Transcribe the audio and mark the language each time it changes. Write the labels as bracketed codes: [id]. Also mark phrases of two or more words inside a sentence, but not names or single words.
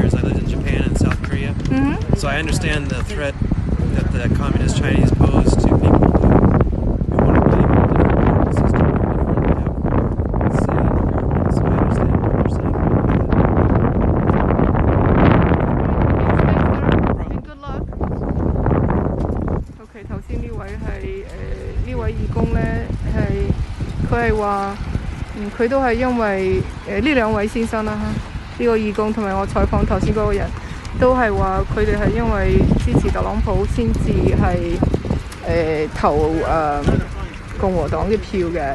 [en] I lived in Japan and South Korea. So I understand the threat that the communist Chinese pose to people who want to believe in a different political system or different say in the government. So I understand what they're saying. And good luck. [yue] OK， 頭先呢位係呢位義工咧，佢係話佢都係因為呢兩位先生啦，呢個義工同埋我採訪頭先嗰個人。都係話佢哋係因為支持特朗普先至係投共和黨嘅票嘅。